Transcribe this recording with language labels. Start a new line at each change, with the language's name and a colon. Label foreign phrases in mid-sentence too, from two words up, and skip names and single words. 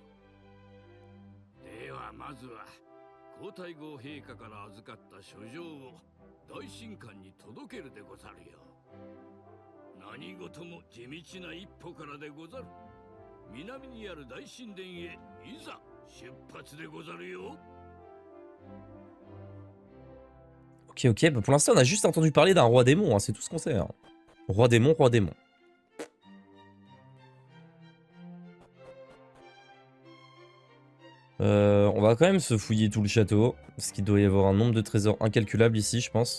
Japanese: ではまずは皇太后陛下から預かった書状を大神官に届けるでござるよ。何事も地道な一歩からでござる。南にある大神殿へいざ出発でござるよ。
French: Ok, ok, bah pour l'instant on a juste entendu parler d'un roi démon, hein, c'est tout ce qu'on sait. Hein. Roi démon, roi démon. On va quand même se fouiller tout le château, parce qu'il doit y avoir un nombre de trésors incalculable ici, je pense.